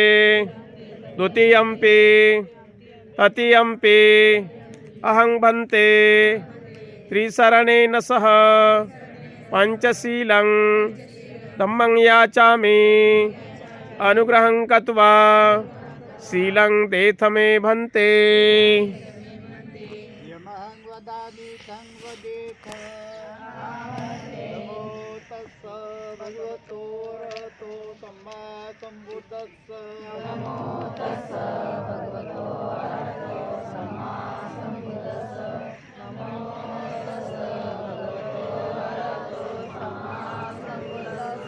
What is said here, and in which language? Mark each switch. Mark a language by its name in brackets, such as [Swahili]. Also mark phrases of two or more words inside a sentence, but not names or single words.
[Pali] द्वितीयंपि तृतीयंपि अहं भन्ते त्रिशरणेन सह पंचशीलं धम्मं याचामि अनुग्रहं कृत्वा शीलं देथ मे भन्ते। यमहं वदामि तं वदेथ। नमो तस्स भगवतो अरहतो सम्मा सम्बुद्धस्स। नमो तस्स भगवतो अरहतो सम्मा सम्बुद्धस्स। नमो तस्स भगवतो अरहतो सम्मा सम्बुद्धस्स।